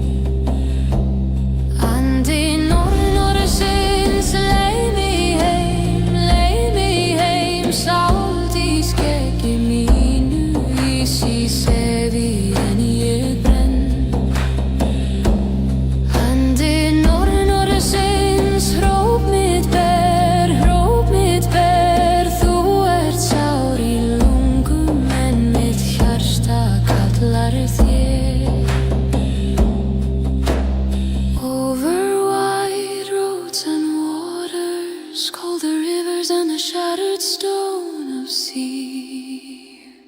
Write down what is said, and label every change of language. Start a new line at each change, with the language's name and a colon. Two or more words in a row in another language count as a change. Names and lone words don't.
Icelandic: Andi norðursins leið mig heim, salt í skeggi mínu, ís í sefi en ég brenn. Andi norðursins róp mitt ber,
English: over wide roads and waters, call the rivers and the shattered stone of sea.